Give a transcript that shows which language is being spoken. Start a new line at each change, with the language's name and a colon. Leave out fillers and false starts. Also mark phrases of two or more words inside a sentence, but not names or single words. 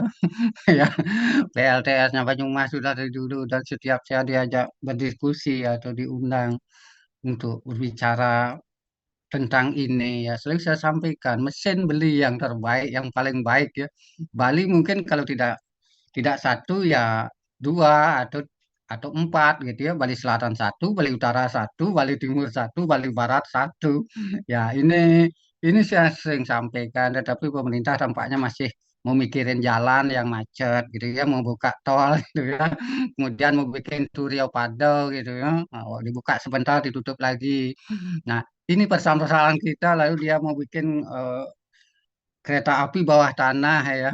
Indonesian: Ya, PLTS-nya Banyumas sudah dari dulu, dan setiap saya diajak berdiskusi atau diundang untuk berbicara tentang ini ya, sering saya sampaikan mesin beli yang terbaik, yang paling baik ya. Bali mungkin kalau tidak satu ya dua atau empat gitu ya. Bali Selatan satu, Bali Utara satu, Bali Timur satu, Bali Barat satu. Ya ini saya sering sampaikan, tetapi pemerintah tampaknya masih mau mikirin jalan yang macet gitu ya, mau buka tol gitu ya, kemudian mau bikin tur Riau Padel gitu ya. Nah, dibuka sebentar ditutup lagi. Nah, ini persoalan-persoalan kita, lalu dia mau bikin kereta api bawah tanah ya.